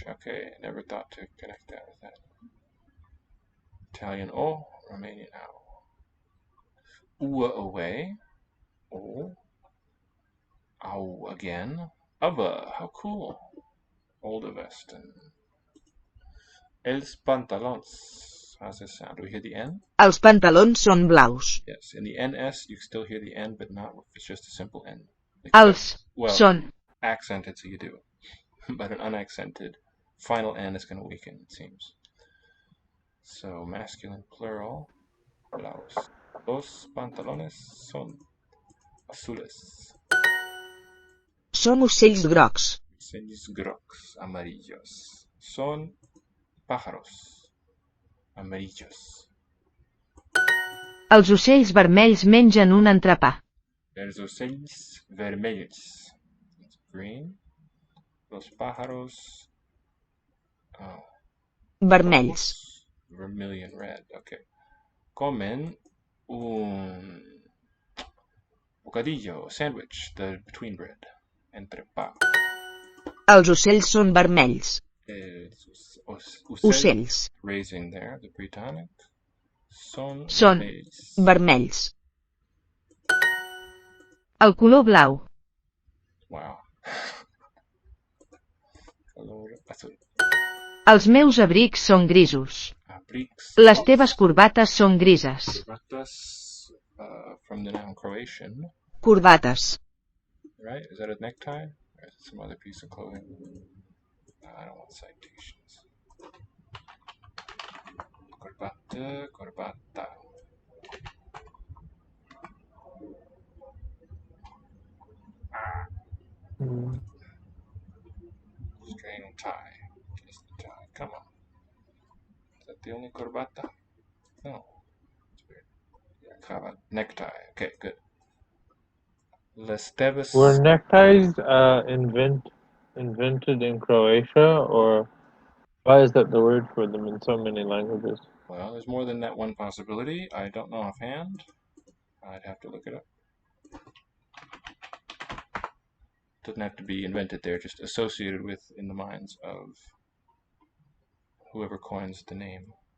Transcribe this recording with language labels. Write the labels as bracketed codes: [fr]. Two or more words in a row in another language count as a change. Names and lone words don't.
[en] Okay, never thought to connect that with that. Italian O, Romanian ow. Ua away. O. Ow again. Ava, how cool. Old Western. [ca] Els pantalons. [en] How's this sound? Do we hear the N? [ca] Els pantalons són blaus. [en] Yes, in the NS you still hear the N, but not if it's just a simple N. [ca] Els [en] Well, [ca] són. [en] accented, so you do. But an unaccented final N is going to weaken, it seems. So, masculine plural, [ca] blaus. [es] Los pantalones son azules. [ca] Són ocells grocs. Ocells grocs, [es] amarillos. Son pájaros, amarillos. [ca] Els ocells vermells mengen un entrepà. Els ocells vermelhos. [en] It's green. [es] Los pájaros. Oh. [ca] Vermells. [es] Rojos. [en] Vermilion red. Okay. [es] Comen un bocadillo, [en] sandwich, the between bread. [ca] Entrepà. Els ocells són vermells. Ocells. Ocells. [en] Raising there, the pretonic. Són [ca] Són vermells. Vermells. el color blau. [es] Wow. Color azul. [ca] Els meus abrics són grisos. Abrics. Les teves corbates són grises. [es] Corbatas, [en] from the noun Croatian. [ca] Corbates. [en] Right? Is that a necktie? Or is it some other piece of clothing? I don't want citations. [es] Corbata, corbata. [en] String tie. Just the tie. Come on. Is that the only corbata? No. It's weird. Yeah, cravat. Necktie. Okay, good. [ca] Les teves. [en] Were neckties invented in Croatia, or why is that the word for them in so many languages? Well, there's more than that one possibility. I don't know offhand. I'd have to look it up. Doesn't have to be invented there, just associated with in the minds of whoever coins the name.